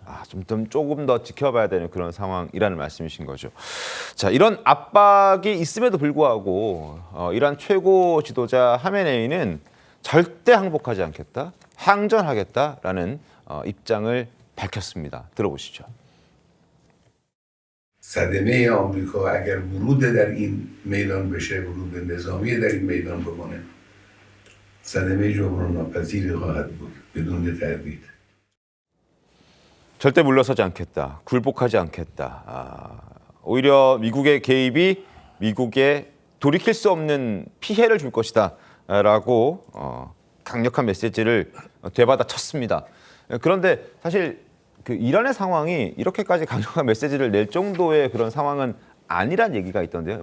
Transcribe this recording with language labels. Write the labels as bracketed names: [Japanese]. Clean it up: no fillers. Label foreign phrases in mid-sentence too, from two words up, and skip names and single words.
[Korean] 조금 더 지켜봐야 되는 그런 상황이라는 말씀이신 거죠. 자, 이런 압박이 있음에도 불구하고 이란 최고 지도자 하메네이는 절대 항복하지 않겠다, 항전하겠다라는 입장을 밝혔습니다. 들어보시죠. [Persian] صدمه آمریکا اگر ورود در این میدان بشه، ورود نظامی در این میدان بکنه، صدمه جبران ناپذیری خواهد بود بدون تردید. [Korean] 절대 물러서지 않겠다, 굴복하지 않겠다. 오히려 미국의 개입이 미국에 돌이킬 수 없는 피해를 줄 것이다 라고 강력한 메시지를 되받아 쳤습니다. 그런데 사실 그 이란의 상황이 이렇게까지 강력한 메시지를 낼 정도의 그런 상황은 아니란 얘기가 있던데요.